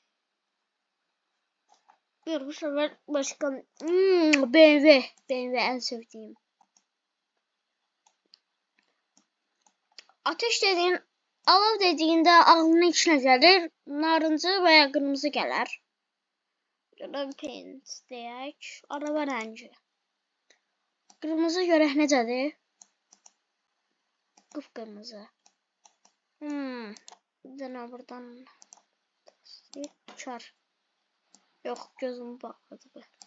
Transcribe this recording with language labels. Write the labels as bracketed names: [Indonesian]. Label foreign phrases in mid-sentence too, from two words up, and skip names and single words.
[Turkish] Bir bu sefer başka BMW. BMW en sevdiğim. Ateş dediğin, alev dediğinde ağlının içine gelir. Narıncı veya kırmızı gelir. [Azerbaijani] Ya da paint deyək. Araba rəngi. Kırmızı görək necədir? Qıpqırmızı. Bir dənə buradan uçar. Yox, gözüm bağladı bu.